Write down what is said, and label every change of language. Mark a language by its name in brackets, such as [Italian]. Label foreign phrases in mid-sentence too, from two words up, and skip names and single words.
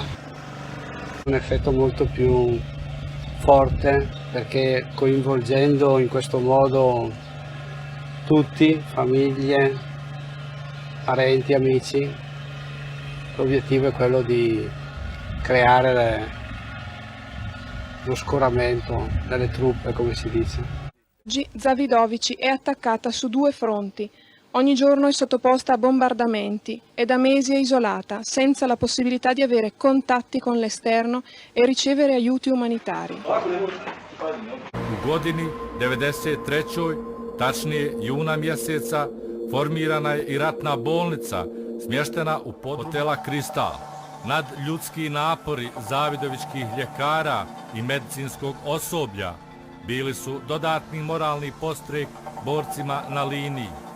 [Italian] Un effetto molto più forte perché coinvolgendo in questo modo tutti, famiglie, parenti, amici, l'obiettivo è quello di creare lo scoramento delle truppe, come si dice. Oggi Zavidovici è attaccata su due fronti. Ogni giorno è sottoposta a bombardamenti e da mesi è isolata, senza la possibilità di avere contatti con l'esterno e ricevere aiuti umanitari. [Bosnian] U godini 93. tačnije juna mjeseca, formirana je i ratna bolnica smještena u hotela Kristal. Nadljudski napori zavidovičkih ljekara i medicinskog osoblja bili su dodatni moralni podstrek borcima na liniji.